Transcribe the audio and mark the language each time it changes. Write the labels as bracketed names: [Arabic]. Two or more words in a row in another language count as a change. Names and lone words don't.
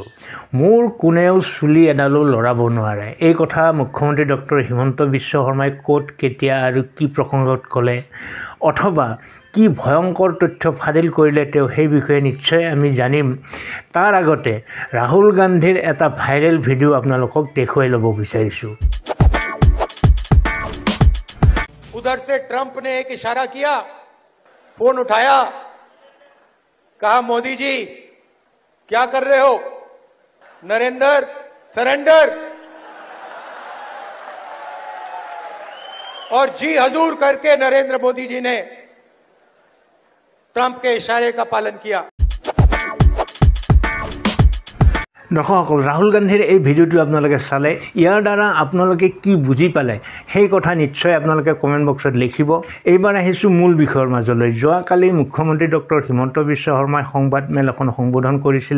[Assamese] মোৰ কোনেও চুলি এডালো লৰাব নোৱাৰে, এই কথা মুখ্যমন্ত্ৰী ডক্টৰ হিমন্ত বিশ্ব শৰ্মাই ক'ত, কেতিয়া আৰু কি প্ৰসংগত ক'লে, অথবা কি ভয়ংকৰ তথ্য ফাদিল কৰিলে তেওঁ সেই বিষয়ে নিশ্চয় আমি জানিম। তাৰ আগতে ৰাহুল গান্ধীৰ এটা ভাইৰেল ভিডিঅ' আপোনালোকক দেখুৱাই ল'ব বিচাৰিছোঁ। [Hindi] उधर से ट्रंप ने एक इशारा किया, फोन उठाया, कहा मोदी जी क्या कर रहे हो, नरेंद्र सरेंडर, और जी हजूर करके नरेंद्र मोदी जी ने ट्रंप के इशारे का पालन किया। [Assamese] দৰ্শকসকল, ৰাহুল গান্ধীৰ এই ভিডিঅ'টো আপোনালোকে চালে, ইয়াৰ দ্বাৰা আপোনালোকে কি বুজি পালে সেই কথা নিশ্চয় আপোনালোকে কমেণ্ট বক্সত লিখিব। এইবাৰ আহিছোঁ মূল বিষয়ৰ মাজলৈ। যোৱাকালি মুখ্যমন্ত্ৰী ডক্টৰ হিমন্ত বিশ্ব শৰ্মাই সংবাদমেল এখন সম্বোধন কৰিছিলে।